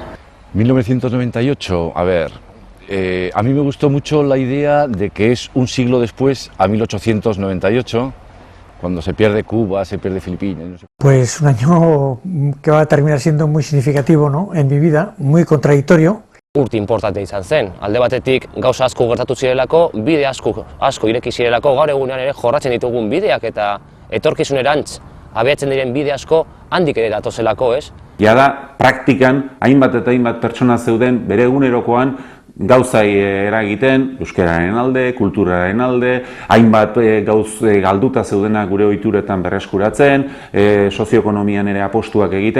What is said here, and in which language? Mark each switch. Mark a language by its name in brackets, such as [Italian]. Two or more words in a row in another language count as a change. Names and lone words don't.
[Spanish] 1998, a mí me gustó mucho la idea de que es un siglo después, a 1898, cuando se pierde Cuba, se pierde Filipinas. Pues un año que va a terminar siendo muy significativo, ¿no?, en mi vida, muy contradictorio. [Basque] Urte importante izan zen. Alde batetik gauza asko gertatu zirelako, bide asko ireki zirelako, gaur egunean ere jorratzen ditugun bideak eta etorkizunerantz abiatzen diren bide asko handik ere datozelako, ez? Jada praktikan hainbat eta hainbat pertsona zeuden bere egunerokoan gauzai eragiten, euskararen alde, kulturaren alde, hainbat gauz galduta zeudenak gure ohituretan berreskuratzen, sozioekonomian ere apostuak egiten.